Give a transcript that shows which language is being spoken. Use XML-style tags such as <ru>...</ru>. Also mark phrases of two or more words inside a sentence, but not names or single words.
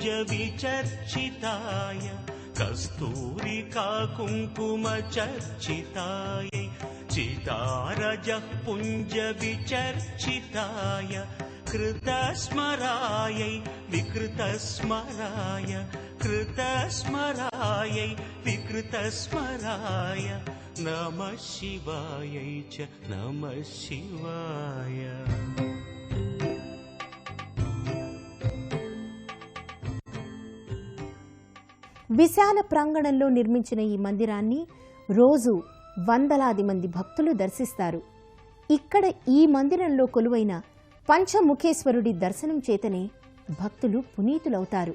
<sa>विचर्चिताय कस्तूरिका कुङ्कुम चर्चितायै चितारजः पुञ्ज विचर्चिताय कृतस्मरायै विकृतस्मराय कृतस्मरायै विकृतस्मराय नमः शिवायै च नमः शिवाय.</sa> <te>విశాల ప్రాంగణంలో నిర్మించిన ఈ మందిరాన్ని రోజు వందలాది మంది భక్తులు దర్శిస్తారు. ఇక్కడ ఈ మందిరంలో కొలువైన పంచముఖేశ్వరుడి దర్శనం చేతనే భక్తులు పునీతులవుతారు.</te>